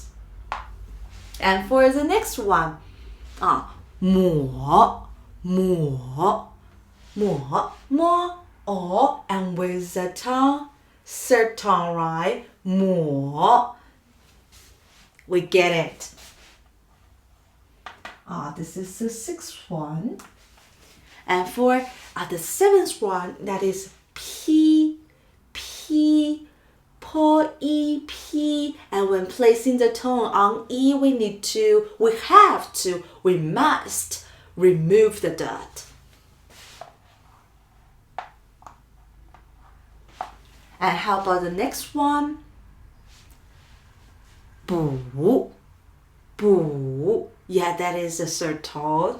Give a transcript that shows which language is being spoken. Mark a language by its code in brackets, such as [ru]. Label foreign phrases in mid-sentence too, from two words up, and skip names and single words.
[en] And for the next one, 摸 and with the tongue, third tone, right? 摸. We get it. This is the 6th one. And for the 7th one, that is P, po, e, p. And when placing the tone on e, we must remove the dot. And how about the next one? 补 Yeah, that is the 3rd tone.